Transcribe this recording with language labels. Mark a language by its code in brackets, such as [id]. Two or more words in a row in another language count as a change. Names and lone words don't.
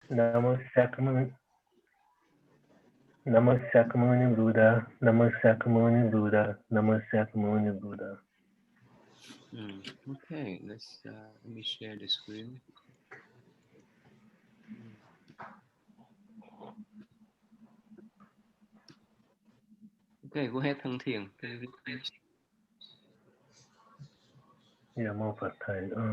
[sa] Namo Sakamuni, Namo Sakamuni Buddha, Namo Sakamuni Buddha, Namo Sakamuni Buddha. [en] Okay, let me share the screen. Okay, go ahead, Thăng Thiền. Can you read, please? Yeah, more for time.